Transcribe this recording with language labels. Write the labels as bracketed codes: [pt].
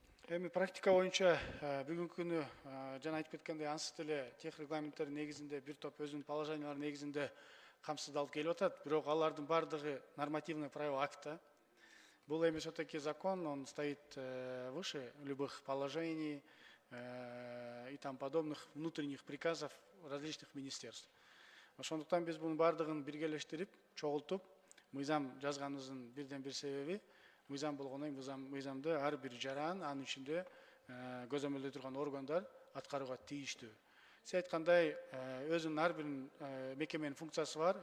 [ky] Эми практика боюнча бүгүнкү күнү жана айтып кеткендей ансыз деле тех регламенттер негизинде бир топ өзүнүн положениялары негизинде камсыздалып келип атат. Бирок алардын бардыгы [ru] нормативный правовой акт. [ky] Бул эми [ru] все-таки закон, он стоит выше любых положений и там подобных внутренних приказов различных министерств. [ky] Ошондуктан биз мунун бардыгын биргелештирип, чогултуп, мыйзам жазганыбыздын бирден бир себеби мыйзам болгондон кийин мыйзамды ар бир жаран анын ичинде көзөмөлдөй турган органдар аткарууга тийиштүү. Сиз айткандай өзүнүн ар бир мекеменин функциясы бар.